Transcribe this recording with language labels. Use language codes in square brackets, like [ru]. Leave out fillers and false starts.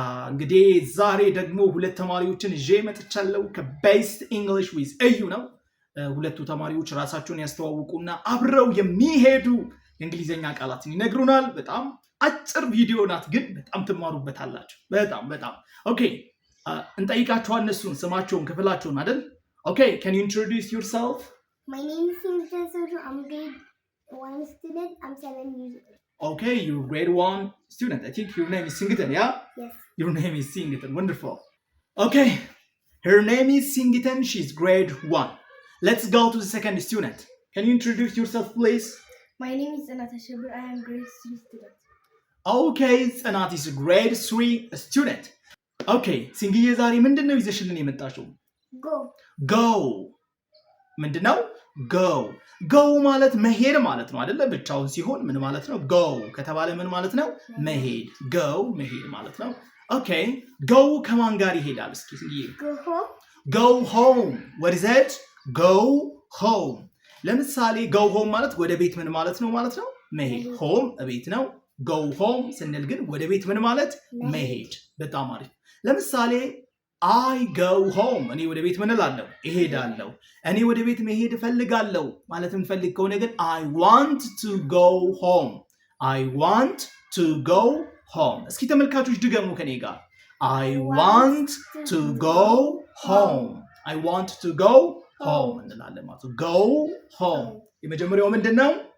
[am] እንግዲህ ዛሬ ደግሞ ሁለት ተማሪዎችን ይዤ መጥቻለሁ ከቤስት ኢንግሊሽ ዊዝ እዩ ነው። ሁለቱ ተማሪዎች ራሳቸውን ያስተዋውቁና አብረው የሚሄዱ የእንግሊዘኛ ቃላትን ይነግሩናል። በጣም አጭር ቪዲዮ ናት፣ ግን በጣም ትማሩበታላችሁ። በጣም ኦኬ። እንጠይቃችኋለን እነሱን ስማቸውን ክፍላቸውን አይደል? [en] ኦኬ, can you introduce yourself? My name is Singita Sojo. I'm grade 1 student. I'm 7 years old. Okay, you're grade 1 student. I think your name is Singitan, yeah? Yes. Your name is Singitan. Wonderful. Okay, her name is Singitan. She's grade 1. Let's go to the second student. Can you introduce yourself, please? My name is Anata Shabir. I am grade 3 student. Okay, Anat is a grade 3 student. [am] Okay, Singiye ዛሬ ምንድነው ይዘሽልን የመጣሽው? Go. ምንድነው? go ማለት መሄድ ማለት ነው አይደለ? ብቻውን ሲሆን ምን ማለት ነው? go ከተባለ ምን ማለት ነው? መሄድ። go መሄድ ማለት ነው። ኦኬ, go ከማን ጋር ይሄዳል? እስኪ [en] go home. what is it? go home. [am] ለምሳሌ go home ማለት ወደ ቤት ምን ማለት ነው ማለት ነው? መሄድ። home ቤት ነው። go home ስንል ግን ወደ ቤት ምን ማለት? መሄድ። በጣም አሪፍ። ለምሳሌ [en] I go home. [am] እኔ ወደ ቤት ምን እላለሁ? እሄዳለሁ። እኔ ወደ ቤት መሄድ እፈልጋለሁ ማለት እንፈልግ ከሆነ ግን [en] I want to go home. I want to go home. [am] እስኪ ተመልካቾች ድገሙ ከኔ ጋር። [en] I want to go home. I want to go home [am] እንላለን ማለት ነው። [en] go home [am] የመጀመሪያው ምንድነው?